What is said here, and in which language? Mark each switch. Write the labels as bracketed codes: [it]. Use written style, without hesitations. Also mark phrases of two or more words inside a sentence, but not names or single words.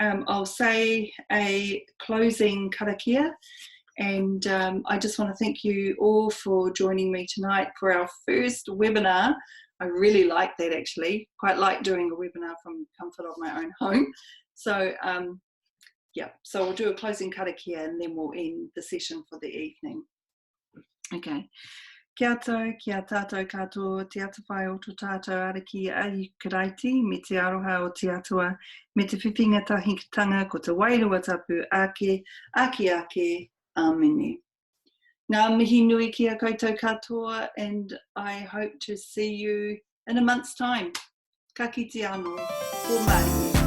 [en] I'll say a closing karakia, and I just want to thank you all for joining me tonight for our first webinar. I really like that, actually. Quite like doing a webinar from the comfort of my own home. So yeah, so we'll do a closing karakia and then we'll end the session for the evening. Okay. [mi] Kia tātou katoa, te ata whai o tō tātou ariki ai karaiti, me te aroha o te atua, me te whiwhinga tahikitanga ko te wairua tapu ake, amene. Ngā mihi nui kia koutou katoa, [en] and I hope to see you in a month's time. [mi] Ka kite anō, ko mai.